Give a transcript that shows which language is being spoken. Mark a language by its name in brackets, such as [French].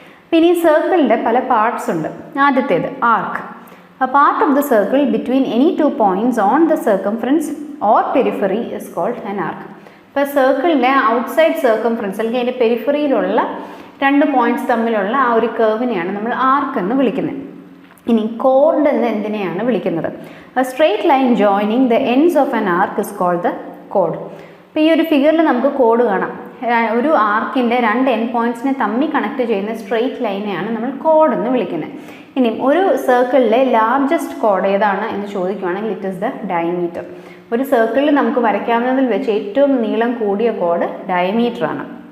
[Malayalam] പിന്നെ ഈ സർക്കിളിൻ്റെ പല പാർട്സ് ഉണ്ട്. ആദ്യത്തേത് ആർക്ക്. [English] A part of the circle between any 2 points on the circumference or periphery is called an arc. [Malayalam] ഇപ്പോൾ സർക്കിളിൻ്റെ ഔട്ട്സൈഡ് സർക്കംഫറൻസ് അല്ലെങ്കിൽ അതിൻ്റെ പെരിഫറിയിലുള്ള 2 പോയിന്റ്സ് തമ്മിലുള്ള ആ ഒരു കർവിനെയാണ് നമ്മൾ ആർക്ക് എന്ന് വിളിക്കുന്നത്. ഇനി കോർഡ് എന്ന് എന്തിനെയാണ് വിളിക്കുന്നത്? [English] A straight line joining the ends of an arc is called the chord. [Malayalam] ഇപ്പോൾ ഈ ഒരു ഫിഗറിൽ നമുക്ക് കോഡ് കാണാം. ഒരു ആർക്കിൻ്റെ 2 എൻഡ് പോയിന്റ്സിനെ തമ്മിൽ കണക്ട് ചെയ്യുന്ന സ്ട്രെയിറ്റ് ലൈനെയാണ് നമ്മൾ കോഡ് എന്ന് വിളിക്കുന്നത്. ഇനി ഒരു സർക്കിളിലെ ലാർജസ്റ്റ് കോഡ് ഏതാണ് എന്ന് ചോദിക്കുകയാണെങ്കിൽ [English] It is the diameter. [Malayalam] ഒരു സർക്കിളിൽ നമുക്ക് വരയ്ക്കാവുന്നതിൽ വെച്ച് ഏറ്റവും നീളം കൂടിയ കോഡ് ഡയമീറ്റർ ആണ്.